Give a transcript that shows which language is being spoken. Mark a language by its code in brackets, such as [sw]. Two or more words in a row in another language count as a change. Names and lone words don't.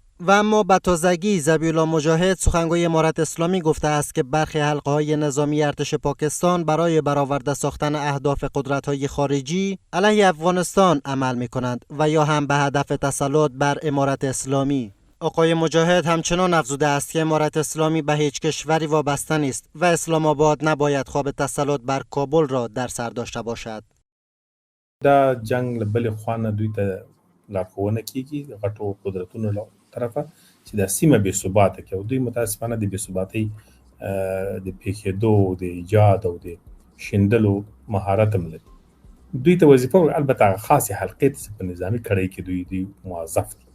[fa] و اما به تازگی ذبیح الله مجاهد سخنگوی امارت اسلامی گفته است که برخی حلقه‌های نظامی ارتش پاکستان برای برآورده ساختن اهداف قدرت‌های خارجی علیه افغانستان عمل می‌کنند و یا هم به هدف تسلط بر امارت اسلامی. آقای مجاهد همچنان افزوده است که امارت اسلامی به هیچ کشوری وابسته نیست و اسلام آباد نباید خواب تسلط بر کابل را در سر داشته باشد. [ps] دا جنگ بل خوانه دوی ته لارښوونه کیږي غټو قدرتونو له طرفه چې د سیمه بې ثباته کوي. دوی متاسفانه د بې ثباتۍ د پیښېدو د ایجاد او د شیندلو مهارت هم لري. دوی ته وظیفه البته هغه خاصې حلقې ته په نظامي کړۍ کې دوی موظف دي.